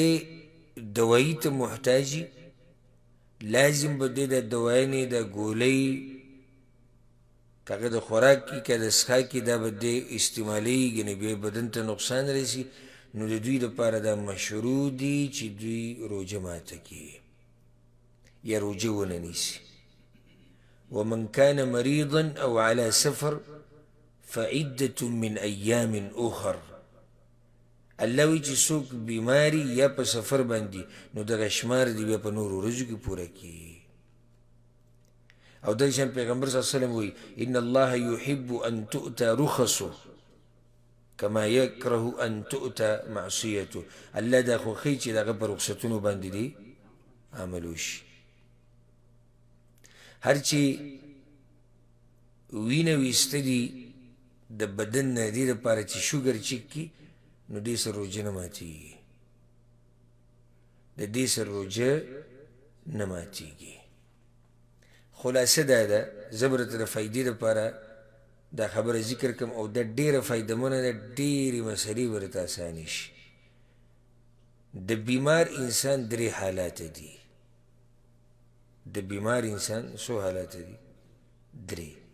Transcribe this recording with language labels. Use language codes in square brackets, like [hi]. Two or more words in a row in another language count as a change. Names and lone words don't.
[ps] دوایي ته محتاجي لازم به دی دا دوایانې دا ګولۍ که هغه د خوراک کې که د څښاک کې دا به دی استعمالیږي نو بیا بدن ته نقصان رسي نو د دوی دپاره دا مشروع دي چې دوی روجه ماته کړي یا روجه ونه نیسي [ar] ومن كان مريضا او على سفر فعدة من ايام اخر [ps] الله وی چې څوک بیماری یا په سفر باندې نو دغه شمار دی بیا په نورو ورځو کې پوره کړي او دغه شان پیغمبر [ar] صلی الله علیه وسلم [ps] وی [ar] ان الله يحب ان تؤتى رخصه كما يكره ان تؤتى معصيته [ps] الله دا خوښوي چې دغه په رخصتونو باندې دی عمل وشي هر چې وینه ویسته دي د بدن نه دې دپاره چې [en] sugar check [ps] کي نو دې سره روجه نه ماتېږي د دې سره روجه نه ماتېږي خلاصه دا ده زه به درته د فایدې دپاره دا خبره ذکر کړم او دا ډېره فایدهمنه ده ډېرې مسلې به درته اسانې شي د بیمار انسان درې حالاته دي د بیمار انسان څو حالات دي درې